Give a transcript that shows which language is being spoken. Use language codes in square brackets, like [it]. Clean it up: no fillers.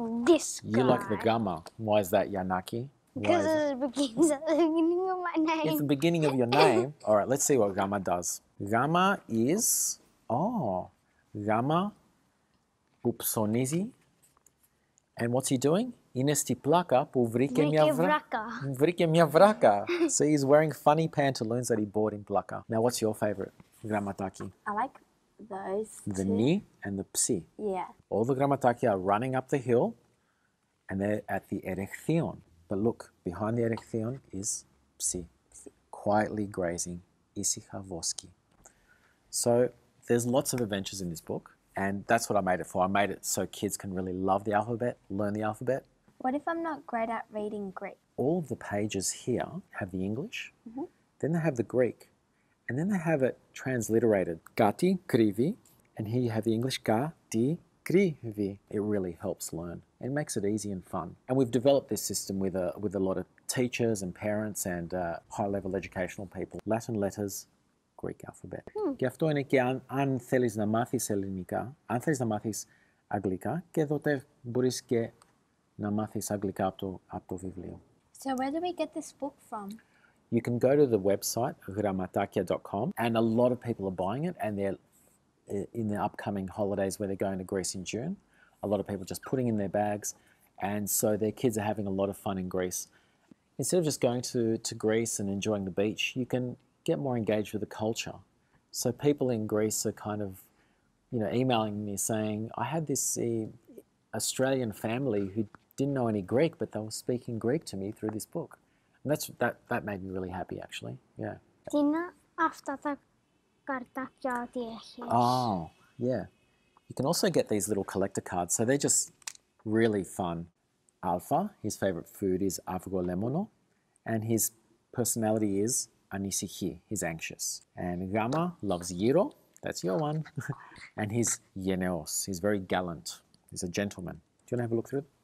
[en] This guy. You like the gamma. Why is that, Yanaki? Why Because is it? it begins at the beginning of my It's the name. beginning of your name. All right, let's see what gamma does. Gamma is, gamma [el] που ψωνίζει. [en] And what's he doing? [el] Είναι στη πλάκα που βρήκε μια βράκα. [en] See, he's wearing funny pantaloons that he bought in Plaka. Now, what's your favorite grammataki? I like those The two. ni and the psi. Yeah. All the grammataki are running up the hill and they're at the erechtheion. But look, behind the erechtheion is psi, quietly grazing, [el] ήσυχα voski. [en] So there's lots of adventures in this book. And that's what I made it for. I made it so kids can really love the alphabet, learn the alphabet. What if I'm not great at reading Greek? All of the pages here have the English, then they have the Greek, and then they have it transliterated. [el] Kati krivi, [en] and here you have the English kati krivi. It really helps learn. It makes it easy and fun. And we've developed this system with a lot of teachers and parents and high-level educational people. Latin letters, Greek alphabet. [el] Και αυτό είναι και αν θέλεις να μάθεις ελληνικά, αν θέλεις να μάθεις αγγλικά, και τότε μπορείς και να μάθεις αγγλικά από το βιβλίο. [en] So where do we get this book from? You can go to the website, grammatakia.com, and a lot of people are buying it, and they're in the upcoming holidays where they're going to Greece in June. A lot of people just putting in their bags, and so their kids are having a lot of fun in Greece. Instead of just going to Greece and enjoying the beach, you can get more engaged with the culture. So people in Greece are kind of, emailing me saying, I had this Australian family who didn't know any Greek, but they were speaking Greek to me through this book. And that made me really happy, actually. Yeah. [el] Τι είναι αυτά τα καρτάκια ότι έχεις? [en] Oh, yeah. You can also get these little collector cards. So they're just really fun. Alpha, his favorite food is avgolemono, and his personality is anisiki, he's anxious. And Gamma loves Giro, that's your one, and he's yeneos, he's very gallant, he's a gentleman. Do you want to have a look through it?